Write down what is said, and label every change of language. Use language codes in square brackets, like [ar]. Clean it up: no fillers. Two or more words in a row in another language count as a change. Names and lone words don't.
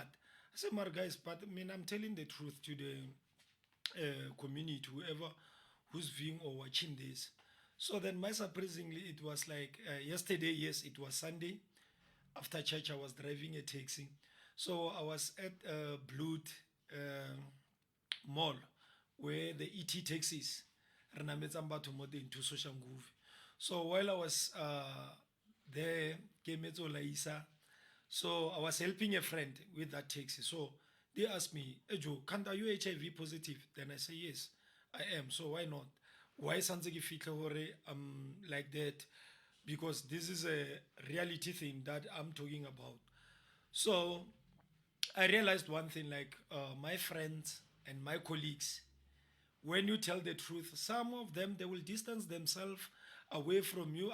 [en] I said, "My guys, but I mean I'm telling the truth to the community, whoever who's viewing or watching this." So then, my surprisingly, it was like yesterday. Yes, it was Sunday. After church, I was driving a taxi. So I was at Blood uh, Mall where the ET taxis [tn] re nametsang batho mo teng [en] to social groove. So while I was there, [st] ke emetse ho laisa, [en] so I was helping a friend with that taxi. So they asked me, "Hey Joe, can't are you HIV positive?" Then I say, "Yes, I am. So why not? Why [tn] santse ke fitlhe hore [en] I'm like that?" Because this is a reality thing that I'm talking about. So I realized one thing, like my friends and my colleagues, when you tell the truth, some of them they will distance themselves away from you.